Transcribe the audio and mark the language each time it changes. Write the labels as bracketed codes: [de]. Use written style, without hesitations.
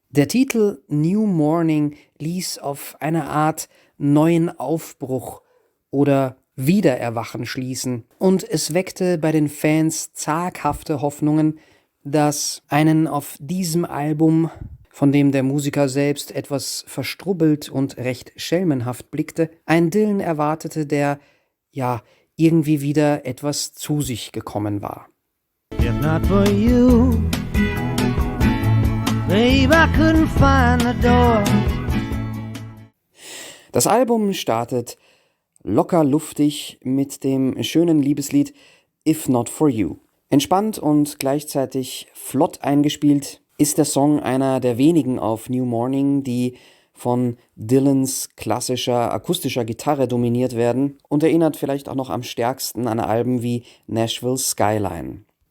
[de] Der Titel New Morning ließ auf eine Art neuen Aufbruch oder Wiedererwachen schließen und es weckte bei den Fans zaghafte Hoffnungen, dass einen auf diesem Album, von dem der Musiker selbst etwas verstrubbelt und recht schelmenhaft blickte, ein Dylan erwartete, der, ja, irgendwie wieder etwas zu sich gekommen war. [en] If not for you, babe, I couldn't find the door. [de] Das Album startet locker luftig mit dem schönen Liebeslied If Not For You. Entspannt und gleichzeitig flott eingespielt ist der Song einer der wenigen auf New Morning, die von Dylans klassischer akustischer Gitarre dominiert werden und erinnert vielleicht auch noch am stärksten an Alben wie Nashville Skyline.